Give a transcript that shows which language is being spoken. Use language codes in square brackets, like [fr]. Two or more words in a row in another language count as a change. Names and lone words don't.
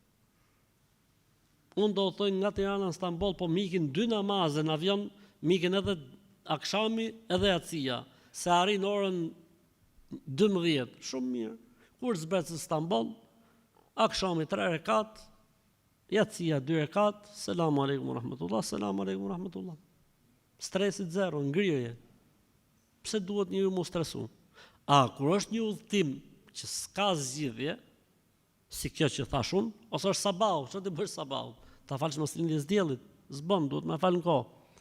[sq] Unë do thoj nga Tirana në Stamboll, po mikin 2 namaze në avion, mikin edhe akshami edhe yatsia. Se arrin orën 12, shumë mirë. Kur zbres në Stamboll, akshami 3 rekat, yatsia 2 rekat, [ar] السلام عليكم ورحمة الله, السلام عليكم ورحمة الله. [sq] Stresit 0, ngrirje. Pse duhet njëri mu stresu? Kur është një udhëtim që s'ka zgjidhje, si kjo që thash unë, ose është sabau, çfarë të bësh sabau? Ta falësh mos lindjes diellit, s'bën, duhet me fal në kohë.